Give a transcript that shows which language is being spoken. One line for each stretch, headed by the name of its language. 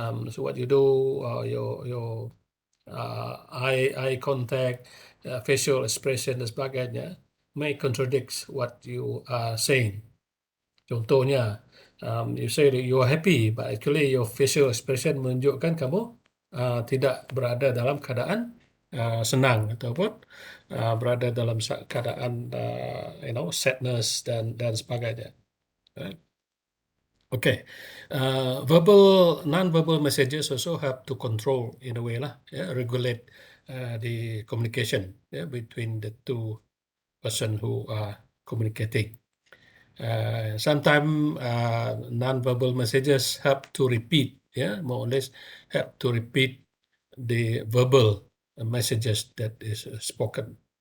English: So what you do, your eye contact, facial expression
Malay: dan sebagainya
English: may contradict what you are saying.
Malay: Contohnya,
English: you say that you are happy, but actually your facial expression
Malay: menunjukkan kamu tidak berada dalam keadaan senang ataupun berada dalam keadaan sadness dan sebagainya.
English: Okay, non-verbal messages also have to control in a way regulate the communication between the two person who are communicating. Sometimes non-verbal messages help to repeat, more or less help to repeat the verbal messages that is spoken.